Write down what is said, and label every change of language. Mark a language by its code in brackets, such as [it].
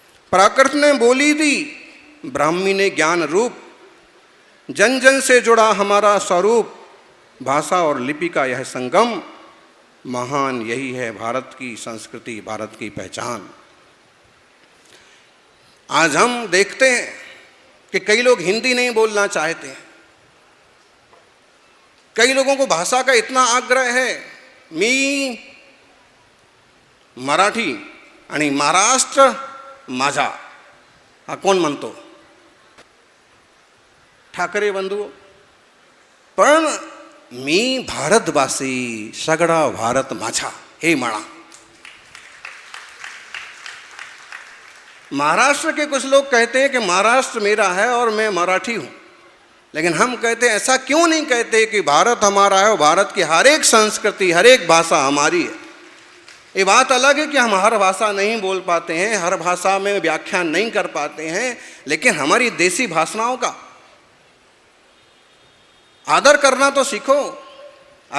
[hi] प्राकृत ने बोली दी, ब्राह्मी ने ज्ञान रूप, जन जन से जुड़ा हमारा स्वरूप, भाषा और लिपि का यह संगम, महान यही है भारत की संस्कृति, भारत की पहचान। आज हम देखते हैं कि कई लोग हिंदी नहीं बोलना चाहते हैं। कई लोगों को भाषा का इतना आग्रह है, [mr] मी मराठी आणि महाराष्ट्र माझा, हा कोण म्हणतो? ठाकरे बंधू। पण मी भारतवासी, सगळा भारत माझा हे म्हणा। [hi] महाराष्ट्र के कुछ लोग कहते हैं कि महाराष्ट्र मेरा है और मैं मराठी हूँ, लेकिन हम कहते हैं ऐसा क्यों नहीं कहते कि भारत हमारा है और भारत की हर एक संस्कृति, हर एक भाषा हमारी है। ये बात अलग है कि हम हर भाषा नहीं बोल पाते हैं, हर भाषा में व्याख्यान नहीं कर पाते हैं, लेकिन हमारी देसी भाषाओं का आदर करना तो सीखो।